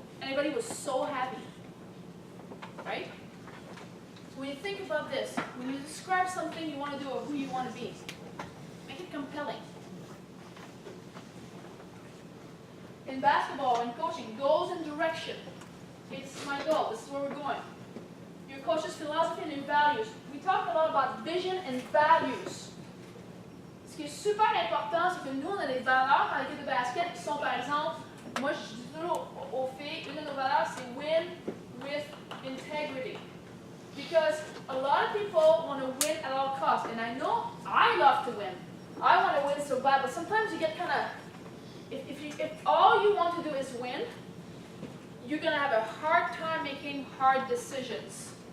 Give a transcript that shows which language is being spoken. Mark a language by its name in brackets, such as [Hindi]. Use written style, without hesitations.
[English] Everybody was so happy, right? So when you think about this, when you describe something you want to do or who you want to be, make it compelling. In basketball and coaching, goals and direction. It's my goal. This is where we're going. Your coach's philosophy and your values. We talked a lot about vision and values. [French] Ce qui est super important, c'est que nous, on a des valeurs dans l'équipe de basket qui sont, par exemple, moi, je dis toujours aux filles, une de nos valeurs, c'est [English] win with integrity. Because a lot of people want to win at all costs. And I know I love to win. I want to win so bad, but sometimes you get kind of, if all you want to do is win, you're going to have a hard time making hard decisions.